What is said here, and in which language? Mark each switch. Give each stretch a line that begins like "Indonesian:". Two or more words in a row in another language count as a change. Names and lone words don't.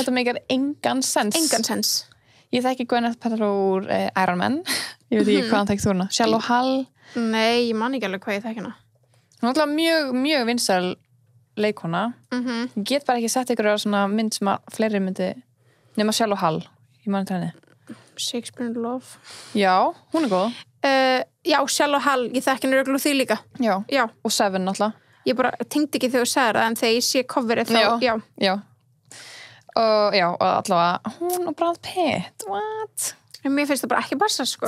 Icelandic: þetta meikar engan sens ég þekki Gwyneth Paltrow Iron Man ég veit ekki hvað hann tekst úr hana Shallow Hal Nei, ég man ekki alveg hvað ég þekki hana. Hún er alltaf mjög vinsæl leikona. Ég get bara ekki sett ykkur á svona mynd sem að fleiri myndi nema Shallow Hal. Ég man þetta henni. Shakespeare in Love. Já, hún er góð. Já, Shallow Hal, ég þekki henni örugglega því líka. Já, og Seven alltaf. Ég bara tengdi ekki þegar þú sagðir það, en þegar ég sé coverið þá, Já. Og allavega, hún og Brad Pitt, what? En mér finnst það bara ekki passa, sko.